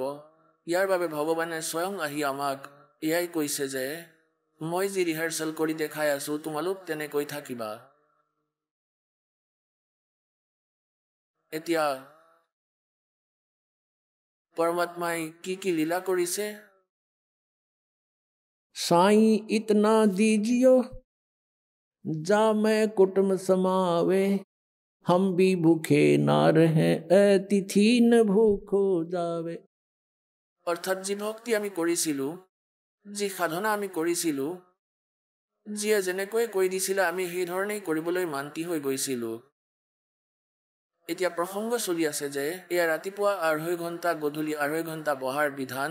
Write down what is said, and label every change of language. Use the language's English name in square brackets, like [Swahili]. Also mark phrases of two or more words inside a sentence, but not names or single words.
[Assamese] ইয়াৰ বাবে ভগৱানে স্বয়ং আহি আমাক এয়াই কৈছে যে মই যি ৰিহাৰ্চেল কৰি দেখাই আছোঁ তোমালোক তেনেকৈ থাকিবা। এতিয়া পৰমাত্মাই কি কি লীলা কৰিছে? [Hindi] साईं इतना दीजियो जा मैं कुटुम समावे, हम भी भूखे ना रहे अतिथि न भूखो जावे। [Assamese] অৰ্থাৎ যি ভক্তি আমি কৰিছিলোঁ, যি সাধনা আমি কৰিছিলোঁ, যিয়ে যেনেকৈ কৈ দিছিলে আমি সেইধৰণেই কৰিবলৈ মান্তি হৈ গৈছিলোঁ। এতিয়া প্ৰসংগ চলি আছে যে এয়া ৰাতিপুৱা ২.৫ ঘণ্টা, গধূলি ২.৫ ঘণ্টা বহাৰ বিধান।